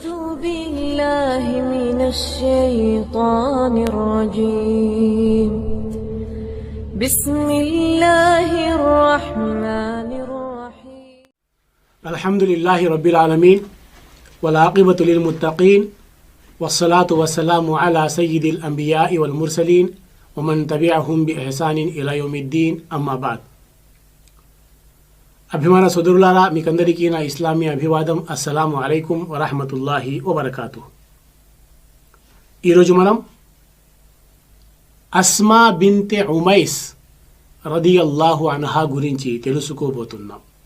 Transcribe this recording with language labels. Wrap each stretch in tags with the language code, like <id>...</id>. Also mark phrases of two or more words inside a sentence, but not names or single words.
<ar>بالله من الشيطان الرجيم بسم الله الرحمن الرحيم الحمد لله رب العالمين والعاقبة للمتقين والصلاة والسلام على سيد الأنبياء والمرسلين ومن تبعهم بإحسان إلى يوم الدين أما بعد</ar> <te>అభిమాన సోదరులారా మీకందరికీ నా ఇస్లామీ అభివాదం.</te> <ar>السلام عليكم ورحمة الله وبركاته.</ar> <te>ఈరోజు మనం అస్మా బిన్తె ఉమైస్</te> <ar>رضي الله عنها</ar> <te>గురించి తెలుసుకోబోతున్నాం.</te>